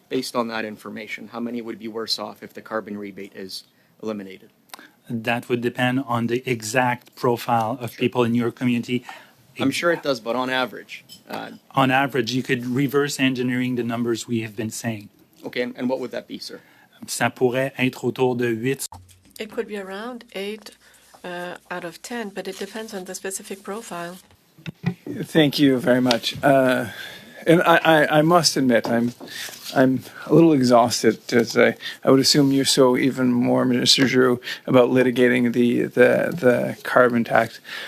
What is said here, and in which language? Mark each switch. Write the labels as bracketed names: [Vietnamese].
[English] Based on that information, how many would be worse off if the carbon rebate is eliminated? That would depend on the exact profile of people in your community. I'm sure it does, but on average. On average, you could reverse engineering the numbers we have been saying. Okay, and what would that be, sir? [French] Ça pourrait être autour de 8. [English] It could be around 8 out of 10, but it depends on the specific profile. Thank you very much. And I must admit, I'm a little exhausted, as I would assume you're so even more, Minister Giroux, about litigating the carbon tax.